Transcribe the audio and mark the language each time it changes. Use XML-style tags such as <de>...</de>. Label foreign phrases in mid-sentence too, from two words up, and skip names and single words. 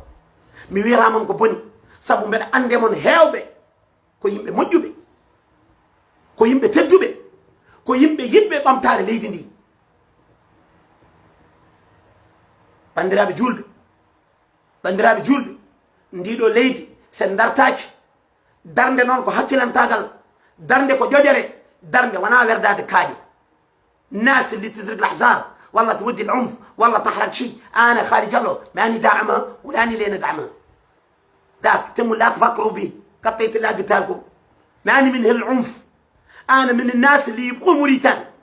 <ff>Mi wira mon ko boni sabu mbede ande mon hewbe ko yimbe mojjube, ko yimbe teddube, ko yimbe yidbe bamtare leydi ndi. Bandirabe julbe ndido leydi sen dartaki darnde non ko hakkilantagal, darnde ko jojere, darnde wana werdade kaaji.</ff> <mey>الناس اللي تزرق الاحجار والله تودي العنف والله تحرق شيء. انا خارج له ماني داعمه ولاني لين ادعمه. ذاك تم لا تفكروا بي، قطيت اللي قلت لكم. ماني من العنف، انا من الناس اللي يبغوا موريتان.</mey>